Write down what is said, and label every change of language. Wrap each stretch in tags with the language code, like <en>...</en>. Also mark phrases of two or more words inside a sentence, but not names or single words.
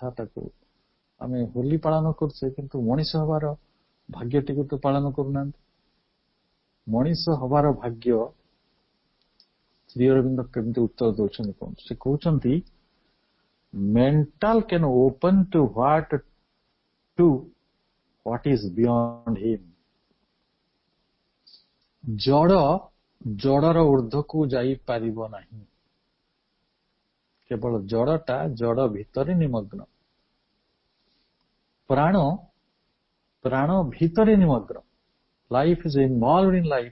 <or>ତାକୁ ଆମେ ହୋଲି ପାଳନ କରୁଛେ, କିନ୍ତୁ ମଣିଷ ହବାର ଭାଗ୍ୟଟିକୁ ତ ପାଳନ କରୁନାହାନ୍ତି. ମଣିଷ ହବାର ଭାଗ୍ୟ ଶ୍ରୀ ଅରବିନ୍ଦ କେମିତି ଉତ୍ତର ଦଉଛନ୍ତି କୁହନ୍ତୁ. ସେ କହୁଛନ୍ତି</or> <en>mental can open to what is beyond him.</en> <or>ଜଡର ଉର୍ଦ୍ଧ୍ୱକୁ ଯାଇପାରିବ ନାହିଁ. କେବଳ ଜଡଟା ଜଡ ଭିତରେ ନିମଗ୍ନ, ପ୍ରାଣ ଭିତରେ ନିମଗ୍ନ.</or> <en>life is involved in life.</en>